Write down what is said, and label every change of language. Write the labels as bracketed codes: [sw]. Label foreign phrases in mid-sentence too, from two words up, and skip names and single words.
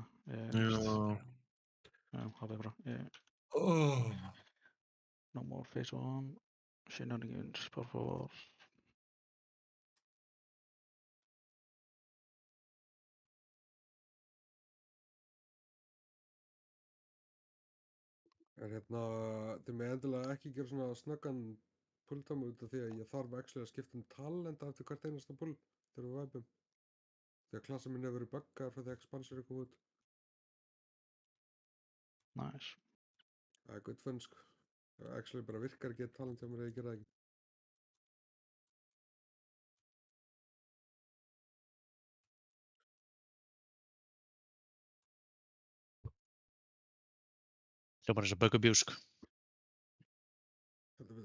[is] Já. Já, það er bara. Oh. [en] No more phase one. Shenanigans, [es] por favor. [is] En þið með endilega ekki gera svona snöggan pulltáma út af því að ég þarf actually að skipta talenta eftir hvert einasta pull þegar við væpum. Því að klassa mín hefur verið buggaðar fyrir því að expansur er komið út. Nice. Það er [en] good fun, [is] sko. Það actually bara virkar ekki talent hjá mér ef ég gera það ekki. Hljómar eins og böggubjúsk. Heldur betur.